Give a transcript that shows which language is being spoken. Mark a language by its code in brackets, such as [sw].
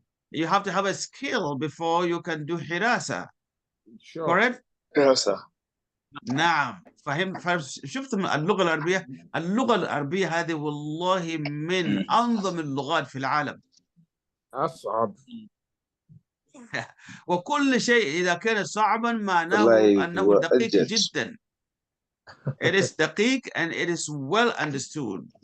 [en] You have to have a skill before you can do حراسة. Correct? [ar] دراسة. نعم. شفتم اللغة العربية؟ اللغة العربية هذه والله من أنظم اللغات في العالم. أصعب. وكل شيء إذا كان صعبا معناه أنه دقيق جدا. [en] It is دقيق and it is well understood.